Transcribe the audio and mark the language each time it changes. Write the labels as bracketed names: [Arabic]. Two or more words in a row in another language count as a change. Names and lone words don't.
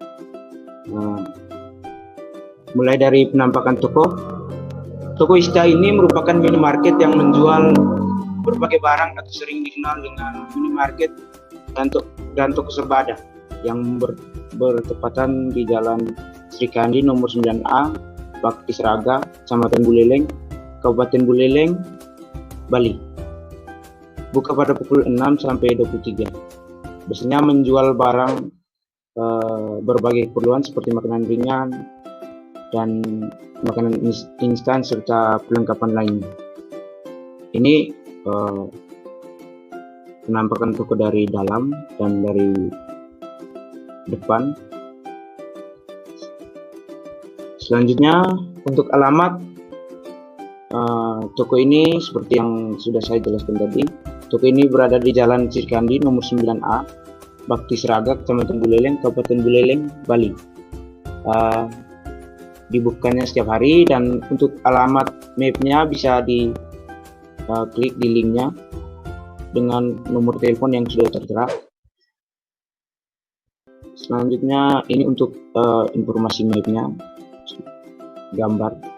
[Indonesian] Mulai dari penampakan toko. Toko Wista ini merupakan minimarket yang menjual berbagai barang atau sering dikenal dengan minimarket dan toko Surbada yang bertepatan di Jalan Sri Kandi nomor 9A, Bakti Seraga, Kecamatan Buleleng, Kabupaten Buleleng, Bali. Buka pada pukul 6 sampai 23. Biasanya menjual barang berbagai keperluan seperti makanan ringan dan makanan instan serta perlengkapan lainnya. Ini penampakan toko dari dalam dan dari depan. Selanjutnya untuk alamat toko ini seperti yang sudah saya jelaskan tadi. Toko ini berada di Jalan Sirkandi nomor 9A, Bakti Seraga, Kecamatan Buleleng, Kabupaten Buleleng, Bali. Dibukanya setiap hari, dan untuk alamat mapnya bisa klik di linknya dengan nomor telepon yang sudah tertera. Selanjutnya ini untuk informasi mapnya, gambar.